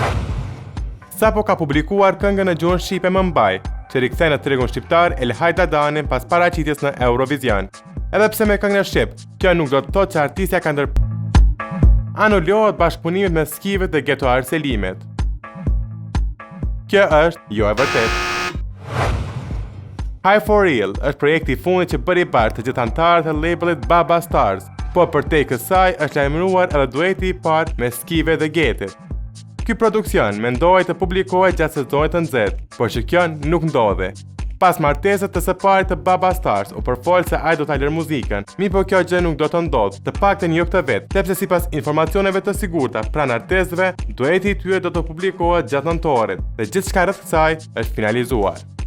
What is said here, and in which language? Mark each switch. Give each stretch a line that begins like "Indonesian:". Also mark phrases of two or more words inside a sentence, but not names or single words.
Albanian: Sapo ka publikuar këngën në gjuhën shqipe Më mbaj, që rikthen në tregun shqiptar El Hajda Dani pas paraqitjes në Eurovision. Edhe pse me këngën e shqip, kjo nuk do të thotë që artistja ka anulohet bashkëpunimit me Skivet dhe Geto Arselimet. Kjo është jo e vërtetë. High for Real është projekti i fundit që bëri bashkë të gjithë anëtarët e labelit Baba Stars, po përtej kësaj është lajmëruar edhe dueti i parë me Skive dhe Getit. Ky produksion mendohej të publikohet gjatë sezonit të nxehtë, por që kjo nuk ndodhi. Pas martesës të së parit të Baba Stars u përfol se ai do ta lërë muzikën, mirëpo kjo gjë nuk do të ndodhë, të paktën jo këtë vit, sepse sipas informacioneve të sigurta pranë artistëve, dueti i tyre do të publikohet gjatë nëntorit dhe gjithçka rreth kësaj është finalizuar.